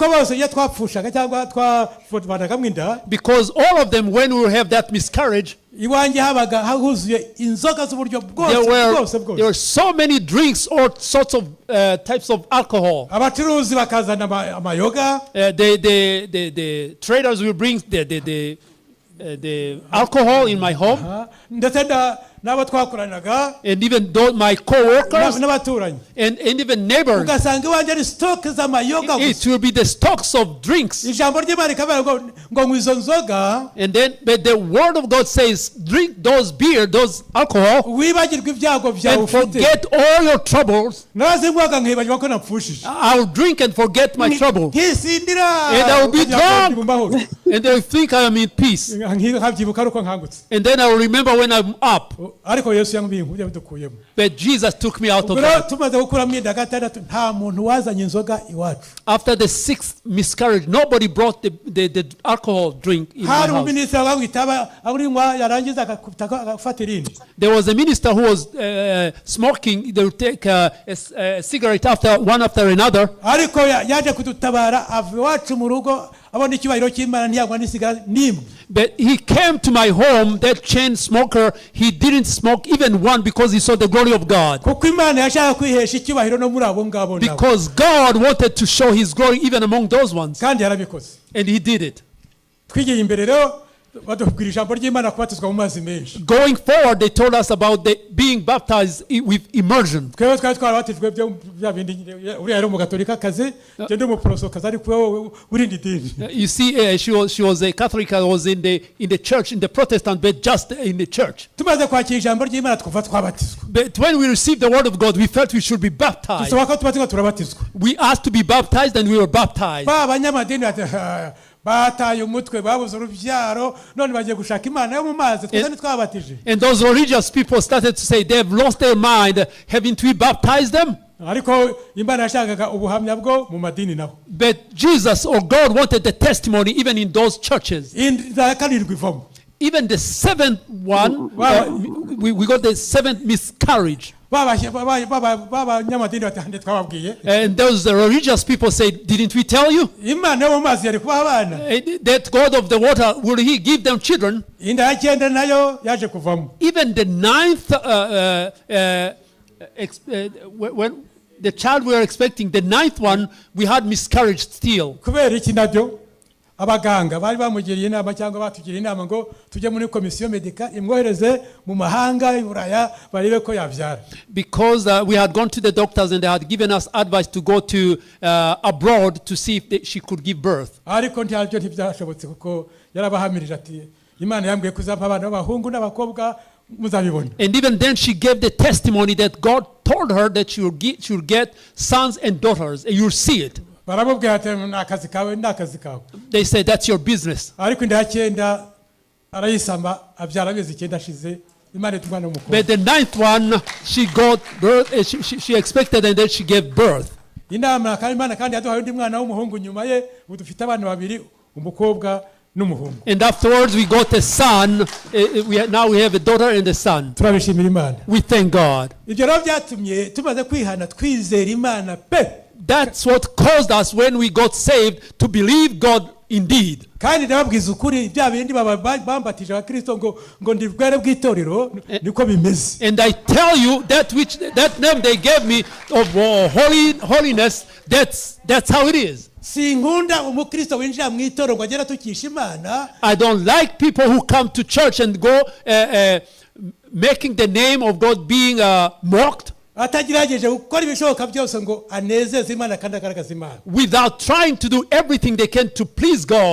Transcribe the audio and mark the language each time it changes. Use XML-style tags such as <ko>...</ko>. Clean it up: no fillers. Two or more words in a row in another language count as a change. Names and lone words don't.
<en>Because all of them, when we have that miscarriage, there were so many drinks, all sorts of types of alcohol. The traders will bring the alcohol in my home.</en> <rw>n'abo twakoranaga</rw> <en>and even though my co-workers</en> <rw>n'abaturanyi</rw> <en>and even neighbors,</en> <rw>ugasanga iwanjye ari stock z'amayoga</rw> <en>it will be the stocks of drinks.</en> <rw>ijambo ry'Imana rikavuga ngo ngwizo nzoga,</rw> <en>And then but the word of God says, drink those beer, those alcohol,</en> <rw>wibagirwe ibyago byawe</rw> <en>and</en> <rw>ufite.</rw> <en>forget all your troubles.</en> <rw>nazinywaga nkibagirwa ko napfushije,</rw> <en>I'll drink and forget my trouble,</en> <rw>nkisindira,</rw> <en>and I will be drunk,</en> <rw>mu mahoro.</rw> <en>and they will think I am in peace.</en> <rw>nkabyibuka ari uko nkangutse,</rw> <en>And then I will remember when I'm up.</en> <rw>ariko Yesu yabidukuyemo.</rw> <en>But Jesus took me out of</en> <rw>ubwo</rw> <en>that.</en> <rw>tumaze gukuramo inda gatandatu nta muntu wazanye inzoga iwacu.</rw> <en>After the 6th miscarriage, nobody brought the alcohol drink in my</en> <rw>hari</rw> <en>house.</en> <rw>umuminisitiri wamwitaba arinywa yarangiza agafata irindi.</rw> <en>There was a minister who was smoking. They would take a cigarette one after another.</en> <rw>ariko yaje kudutabara ava iwacu mu rugo abona icyubahiro cy'Imana ntiyagwa n'isigara n'imwe.</rw> <en>But he came to my home, that chain smoker, he didn't smoke even one because he saw the glory of God.</en> <rw>kuko Imana yashaka kwihesha icyubahiro no muri abo ngabo nabo.</rw> <en>Because God wanted to show his glory even among those ones.</en> <rw>kandi yarabikoze.</rw> <en>And he did it.</en> <rw>twigiye imbere rero badubwira ijambo ry'Imana kubatizwa mu mazi menshi.</rw> <en>Going forward, they told us about being baptized with immersion.</en> <rw>twebwe twari twarabatijwe bya bindi uriya yari umugatolika kazi je ndi umuprosokazi ariko wowe urindi dini.</rw> <en>You see, she was a Catholic, was in the church, in the Protestant, but just in the church.</en> <rw>tumaze kwakira ijambo ry'Imana twumva twabatizwa.</rw> <en>But when we received the word of God, we felt we should be baptized.</en> <rw>dusaba ko tubatizwa turabatizwa.</rw> <en>We asked to be baptized, and we were baptized.</en> <rw>ba abanyamadini bataye umutwe babuze urubyaro none bagiye gushaka Imana yo mu mazi twese ntitwabatije.</rw> <en>And those religious people started to say they've lost their mind. Haven't we baptized them?</en> <rw>ariko Imana yashakaga ubuhamya bwo mu madini naho.</rw> <en>But Jesus or God wanted the testimony even in those churches.</en> <rw>inda karindwi ivamo.</rw> <en>Even the 7th one, we got the 7th miscarriage.</en> <rw>b'abanyamadini batande twababwiye.</rw> <en>And those religious people said, didn't we tell you?</en> <rw>Imana yo mu mazi yari kubaha abana.</rw> <en>That God of the water, will he give them children?</en> <rw>inda ya cyenda nayo yaje kuvamo.</rw> <en>Even the 9th, when the child we were expecting, the 9th one, we had miscarriage still.</en> <rw>kubera iki nabyo abaganga bari bamugiriye inama cyangwa batugiriye inama ngo tujye muri komisiyo medika imwohereze mu mahanga y'Uburaya barebe ko yabyara.</rw> <en>Because we had gone to the doctors and they had given us advice to go to abroad to see if she could give birth.</en> <rw>ariko ntabyo ntibyashobotse kuko yarabahamirije ati Imana yambwiye kuzapa abana b'abahungu n'abakobwa muzabibona.</rw> <en>And even then she gave the testimony that God told her that she will get sons and daughters, and you'll see it.</en> <rw>baramubwira ati n'akazi kawe n'akazi kawe.</rw> <en>They said that's your business.</en> <rw>ariko inda ya cyenda arayisama abyara amezi 9 ashize Imana itumwana umukobwa.</rw> <en>But the 9th one she got birth, she expected, and then she gave birth.</en> <rw>inama kandi Imana kandi yaduhaye undi mwana w'umuhungu nyuma ye ubu dufite abana babiri umukobwa n'umuhungu.</rw> <en>And afterwards we got a son. Now we have a daughter and a son.</en> <rw>turabishimira Imana.</rw> <en>We thank God.</en> <rw>ibyo rero byatumye tumaze kwihana twizera Imana pe.</rw> <en>That's what caused us when we got saved to believe God indeed.</en> <rw>kandi ndababwiza ukuri bya bindi bambatije abakristo ngo ndi bwere bw'itorero niko bimeze.</rw> <en>And I tell you that name they gave me of holiness, that's how it is.</en> <rw>sinkunda umukristo winjira mu itorero ngo agera tukisha Imana.</rw> <en>I don't like people who come to church and go making the name of God being mocked.</en> <rw>atagerageje gukora ibishoboka byose ngo anezeze Imana kandi agaragaza Imana.</rw> <en>Without trying to do everything they can to please God.</en>